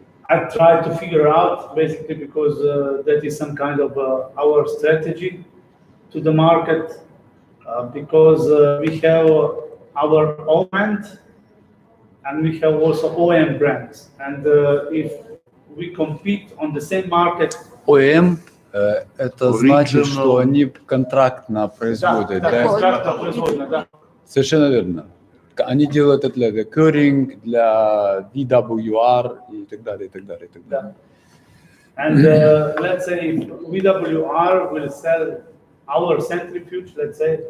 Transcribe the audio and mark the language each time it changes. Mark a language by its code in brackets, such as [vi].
[en] I tried to figure out basically because that is some kind of our strategy to the market because we have our own brand and we have also OEM brands. And if we compete on the same market, [ru] ОЭМ это значит, что они контрактно производят. Да? Совершенно верно. Они делают это для Curing, для DWR и так далее, и так далее, и так далее. [en] And let's say VWR will sell our centrifuge, let's say.